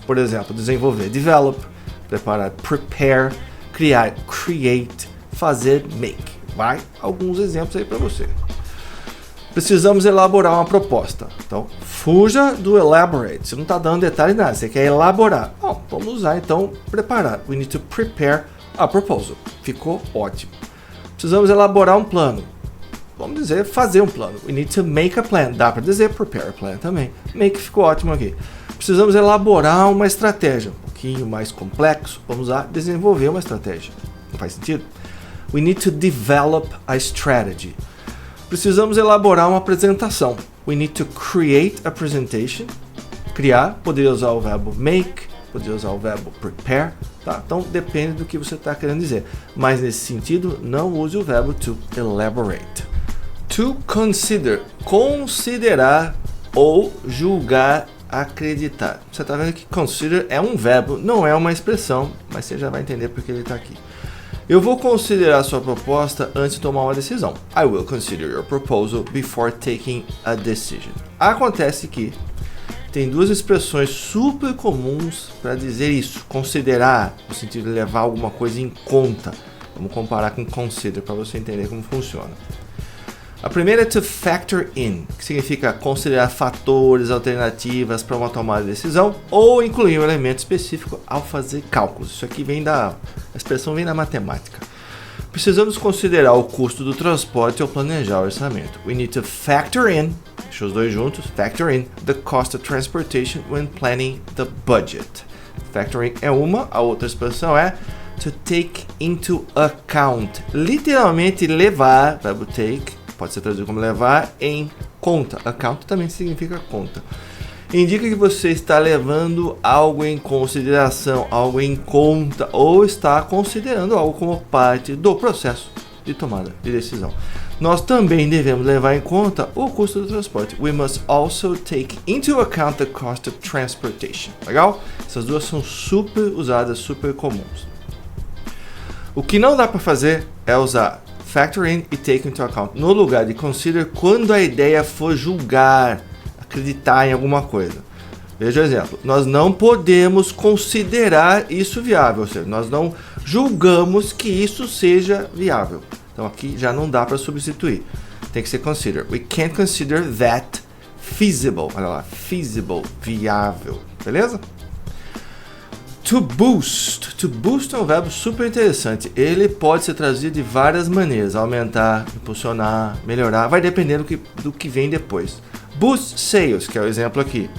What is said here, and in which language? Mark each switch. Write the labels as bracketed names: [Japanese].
[Portuguese] Por exemplo, desenvolver, develop, preparar, prepare, criar, create, fazer, make. Vai, alguns exemplos aí para você. Precisamos elaborar uma proposta. Então, fuja do elaborate. Você não está dando detalhe nada, você quer elaborar. Bom, vamos usar então preparar. [English] We need to prepare a proposal. [Portuguese] Ficou ótimo. Precisamos elaborar um plano. Vamos dizer fazer um plano. [English] We need to make a plan. [Portuguese] Dá para dizer [English] prepare a plan também. Make [Portuguese] ficou ótimo aqui. Precisamos elaborar uma estratégia. Um pouquinho mais complexo. Vamos usar desenvolver uma estratégia. Não faz sentido? [English] We need to develop a strategy. [Portuguese] Precisamos elaborar uma apresentação. [English] We need to create a presentation. [Portuguese] Criar, poderia usar o verbo make, poderia usar o verbo prepare, tá? Então depende do que você está querendo dizer. Mas nesse sentido, não use o verbo to elaborate. To consider, considerar ou julgar acreditar. Você está vendo que consider é um verbo, não é uma expressão, mas você já vai entender porque ele está aqui. Eu vou considerar sua proposta antes de tomar uma decisão. [English] I will consider your proposal before taking a decision. [Portuguese] Acontece que tem duas expressões super comuns para dizer isso. Considerar, no sentido de levar alguma coisa em conta. Vamos comparar com consider para você entender como funciona. A primeira é to factor in, que significa considerar fatores, alternativas para uma tomada de decisão ou incluir um elemento específico ao fazer cálculos. Isso aqui a expressão vem da matemática. Precisamos considerar o custo do transporte ao planejar o orçamento. [English] We need to factor in, [Portuguese] deixa os dois juntos, [English] factor in the cost of transportation when planning the budget. [Portuguese] Factoring é uma, a outra expressão é to take into account. Literalmente levar, verbo take, pode ser traduzido como levar em conta. Account também significa conta. Indica que você está levando algo em consideração, algo em conta, ou está considerando algo como parte do processo de tomada de decisão. Nós também devemos levar em conta o custo do transporte. [English] We must also take into account the cost of transportation. [Portuguese] Legal? Essas duas são super usadas, super comuns. O que não dá para fazer é usar factor in e take into account no lugar de consider quando a ideia for julgar, acreditar em alguma coisa. Veja o exemplo. Nós não podemos considerar isso viável, ou seja, nós não julgamos que isso seja viável. Então aqui já não dá para substituir. Tem que ser consider. [English] We can't consider that feasible. [Portuguese] Olha lá, feasible, viável. Beleza? To boost. To boost é um verbo super interessante. Ele pode ser traduzido de várias maneiras. Aumentar, impulsionar, melhorar. Vai depender do que vem depois. Boost sales, que é o exemplo aqui.